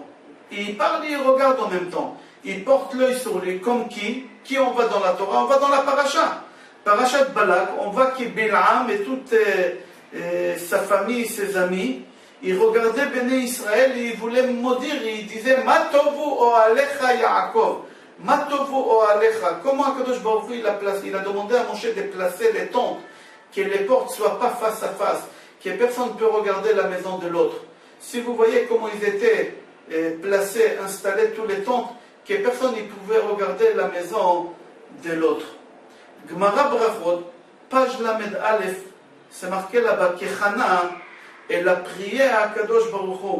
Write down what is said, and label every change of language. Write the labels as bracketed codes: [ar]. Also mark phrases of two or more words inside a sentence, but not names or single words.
[fr] Il parle et il regarde en même temps. Il porte l'œil sur lui, comme qui? Qui on va dans la Torah? On va dans la paracha. Parashat Balak, on voit que Bilam et toute sa famille, ses amis, ils regardaient [he] בני ישראל [fr] et ils voulaient maudire, et ils disaient [he] מה טובו אהליך יעקב, מה טובו אהליך. [fr] Comment [he] הקדוש ברוך הוא [fr] il a demandé à Moshe de placer les tentes, que les portes ne soient pas face à face, que personne ne peut regarder la maison de l'autre. Si vous voyez comment ils étaient placés, installés tous les tentes, que personne ne pouvait regarder la maison de l'autre. Gemara Brachot, page Lamed Aleph, c'est marqué là-bas que Hana, elle a prié à [he] הקדוש ברוך הוא.